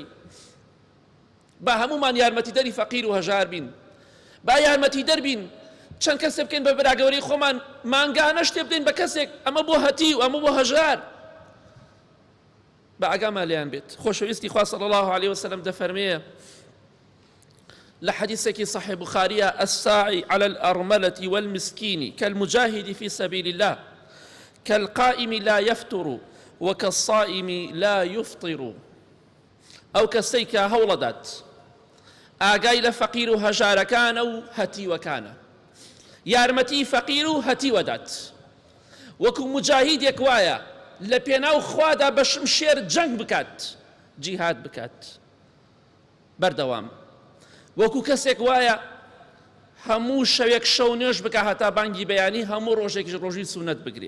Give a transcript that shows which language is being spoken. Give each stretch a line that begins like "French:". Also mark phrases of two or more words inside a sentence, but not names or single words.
Central Kurdish: با هەمومان یارمەتی دەری فەقیر و هەژار بین، با یارمەتی دەربین، چەند کەسێ بکەین بە بەراگەوەری خۆمان، مانگانە شتێ بدەین بە کەسێک، ئەمە بۆ هەتی و ئەمە بۆ هەژار، بە ئاگامان لێیان بێت. خۆشەویستی خوا
Arabic: صلی الله علیه وسلم
Central Kurdish: دەفەرمێ لە حەدیثێکی صحیح بوخاریە
Arabic: الساعی على الأرملة والمسكين كالمجاهد في سبيل الله كالقائم لا يفتر وكالصائم لا يفطر.
Central Kurdish: ئەو کەسەی کە هەوڵەدات ئاگای لە فەقیر و هەژارەکانە و هەتیوەکانە، یارمەتی فەقیر و هەتیوەدات، وەکو مجاهیدێک وایە لە پێناو خوادا بە شمشێر جەنگ بکات، جیهاد بکات بەردەوام، وەکو کەسێک وایە هەموو شەوێک شەو نوێژ بکە هەتا بانگی بەیانی هەموو ڕۆژێکی ڕۆژی سونەت بگرێ.